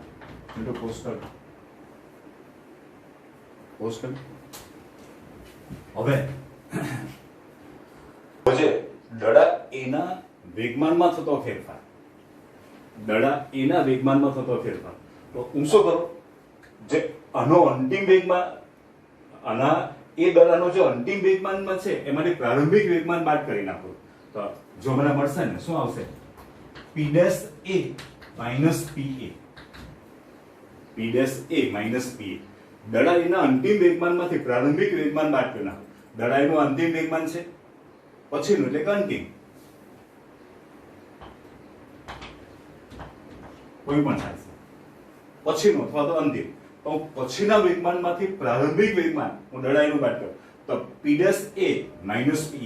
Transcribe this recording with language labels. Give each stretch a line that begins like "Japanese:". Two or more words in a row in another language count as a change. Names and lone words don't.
Gujarati: મિત્રો પોસ્ટ હવે દડા એના વેગમાનમાં થતો ફેરફાર, દડા એના વેગમાનમાં થતો ફેરફાર. તો હું શું કરું, જે આનો અંતિમ વેગમાન, આના એ દડાનો જે અંતિમ વેગમાનમાં છે એમાંથી પ્રારંભિક વેગમાન બાદ કરી નાખું. તો જો મને મળશે ને શું આવશે, p' a માઇનસ pa, p' a માઇનસ pa. દડા એના અંતિમ વેગમાનમાંથી પ્રારંભિક વેગમાન બાદ કરી નાખો. દડા એનું અંતિમ વેગમાન છે, પછીનું એટલે કે અંતિમ કોઈ પણ થાય છે, પછીનું અથવા તો અંતિમ. તો પછીના વેગમાનમાંથી પ્રારંભિક વેગમાન હું દડા એનું બાદ કરું તો p' a માઇનસ pa.